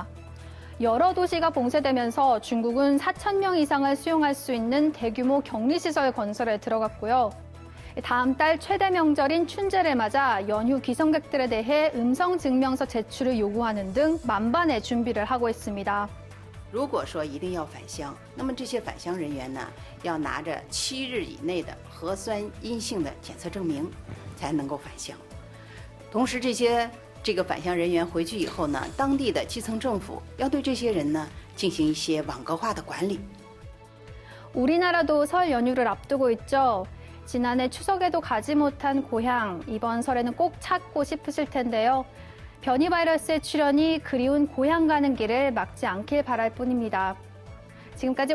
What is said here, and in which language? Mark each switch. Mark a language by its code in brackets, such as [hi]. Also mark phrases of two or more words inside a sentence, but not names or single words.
[ko] 여러 도시가 봉쇄되면서 중국은 4,000명 이상을 수용할 수 있는 대규모 격리시설 건설에 들어갔고요. 다음 달 최대 명절인 춘제를 맞아 연휴 귀성객들에 대해 음성 증명서 제출을 요구하는 등 만반의 준비를 하고 있습니다. [zh] 如果说一定要返乡，那么这些返乡人员呢，要拿着7日以内的核酸阴性的检测证明，才能够返乡。同时，这个返乡人员回去以后呢，当地的基层政府要对这些人呢进行一些网格化的管理。 [ko] 우리나라도 설 연휴를 앞두고 있죠. 지난해 추석에도 가지 못한 고향, 이번 설에는 꼭 찾고 싶으실 텐데요. 변이 바이러스의 출현이 그리운 고향 가는 길을 막지 않길 바랄 뿐입니다.